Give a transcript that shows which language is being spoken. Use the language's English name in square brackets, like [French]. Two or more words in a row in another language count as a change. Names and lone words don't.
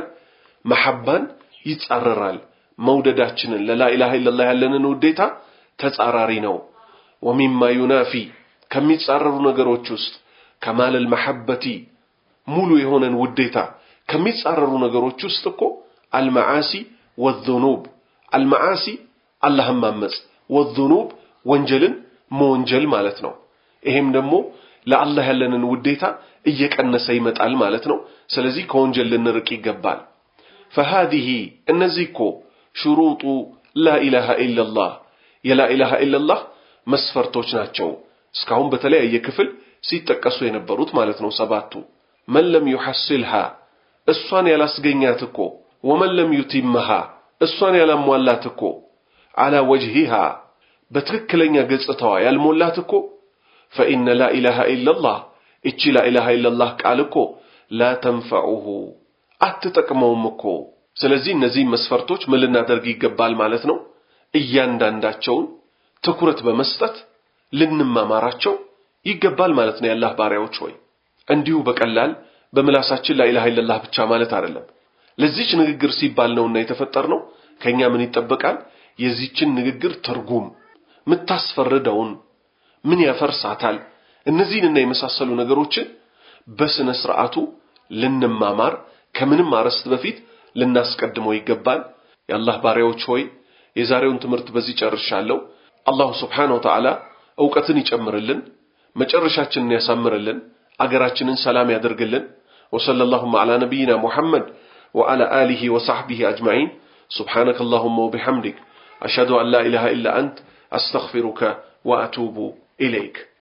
[Amharic] መሐባን ይጻረራል። መውደዳችንን [Arabic] للا إله إلا الله [Amharic] ያለንን ውዴታ ተጻራሪ ነው። [Arabic] ومما ينافي [Amharic] ከሚጻረሩ ነገሮች ውስጥ [Arabic] كمال المحبة [Amharic] ሙሉ የሆነን ውዴታ ከሚጻረሩ ነገሮች ውስጥ እኮ [Arabic] المعاصي والذنوب [Amharic] አልመዓሲ አላህን ማመጽ ወዙኑብ ወንጀልን መወንጀል ማለት ነው። ይሄም ደግሞ ለአላህ ያለንን ውዴታ እየቀነሰ ይመጣል ማለት ነው። ስለዚህ ከወንጀል ልንርቅ ይገባል። فهذه እነዚህ እኮ [Arabic] شروط لا اله الا الله لا إله إلا الله [Amharic] መስፈርቶች ናቸው። እስካሁን በተለያየ ክፍል ሲጠቀሱ የነበሩት ማለት ነው ሰባቱ። [Arabic] من لم يحصلها [Amharic] እሷን ያላስገኛት እኮ [Arabic] ومن لم يتمها [Amharic] እሷን ያላሟላት እኮ [Arabic] على وجهها [Amharic] በትክክለኛ ገጽታዋ ያልሞላት እኮ [Arabic] فإن لا إله إلا الله [Amharic] እቺ [Arabic] لا إله إلا الله [Amharic] ቃል እኮ [Arabic] لا تنفعه [Amharic] አትጠቅመውም እኮ። ስለዚህ እነዚህ መስፈርቶች ምን ልናደርግ ይገባል ማለት ነው? እያንዳንዳቸውን ትኩረት በመስጠት ልንማማራቸው ይገባል ማለት ነው። የአላህ ባሪያዎች ሆይ እንዲሁ በቀላል በምላሳችን [Arabic] لا إله إلا الله [Amharic] ብቻ ማለት አይደለም። ለዚህች ንግግር ሲባል ነውና የተፈጠርነው። ከኛ ምን ይጠበቃል? የዚህችን ንግግር ትርጉም ምታስፈርደውን ምን ያፈርሳታል እነዚህንና የመሳሰሉ ነገሮችን በስነ ስርዓቱ ልንማማር ከምንም አረስት በፊት ልናስቀድመው ይገባል። የአላህ ባሪያዎች ሆይ የዛሬውን ትምህርት በዚህ ጨርሻለሁ። አላህ [Arabic] سبحانه وتعالى [Amharic] ዕውቀትን ይጨምርልን፣ መጨረሻችንን ያሳምርልን፣ አገራችንን ሰላም ያደርግልን። [Arabic] وصلى الله على نبينا محمد وعلى آله وصحبه أجمعين። سبحانك اللهم وبحمدك أشهد أن لا إله إلا أنت أستغفرك وأتوب إليك.